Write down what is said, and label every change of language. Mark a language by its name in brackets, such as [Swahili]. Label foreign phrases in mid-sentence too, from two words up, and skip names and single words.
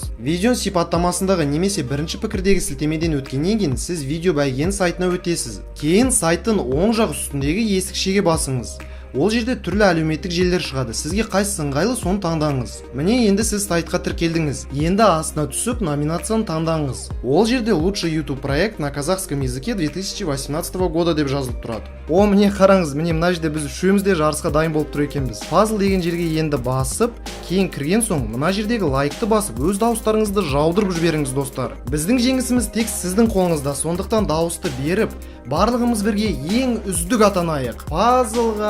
[Kazakh] Видео сипаттамасындағы немесе бірінші пікірдегі сілтемеден өткеннен кейін сіз видео бәйген сайтына өтесіз. Кейін сайттың оң жақ үстіндегі есікшеге басыңыз. Ол жерде түрлі әлеуметтік желілер шығады. Сізге қайсысы ыңғайлы, соны таңдаңыз. Міне енді сіз сайтқа тіркелдіңіз. Енді астына түсіп номинацияны таңдаңыз. Ол жерде [Russian] лучший YouTube проект на казахском языке 2018 года [Kazakh] деп жазылып тұрады. О, міне қараңыз, міне мына жерде біз үшеуміз де жарысқа дайын болып тұр екенбіз. Пазл деген жерге енді басып, кейін кірген соң мына жердегі лайкты басып, өз дауыстарыңызды жаудырып жіберіңіз, достар. Біздің жеңісіміз тек сіздің қолыңызда, сондықтан дауысты беріп, барлығымыз бірге ең үздік атанайық.